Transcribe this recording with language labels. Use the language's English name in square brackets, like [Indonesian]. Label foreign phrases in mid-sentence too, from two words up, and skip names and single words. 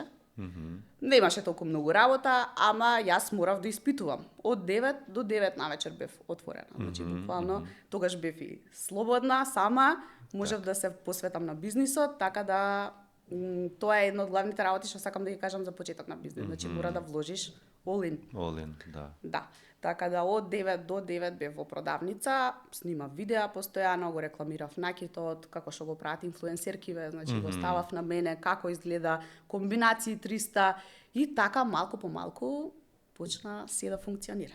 [Macedonian] Не имаше толку многу работа, ама јас морав да испитувам. Од 9 до 9 навечер бев отворена. Значи, буквално, тогаш бев и слободна, сама, можев да се посветам на бизнисот, така да тоа е една од главните работи што сакам да ги кажам за почеток на бизнис. Значи, мора да вложиш [English] all in. All in, [Macedonian] да. Да. Така да од 9 до 9 бев во продавница, снимав видеа постојано, го рекламирав накитот, како што го прават инфлуенсеркиве, значи го ставав на мене, како изгледа, комбинации 300 и така малку по малку почна се да функционира.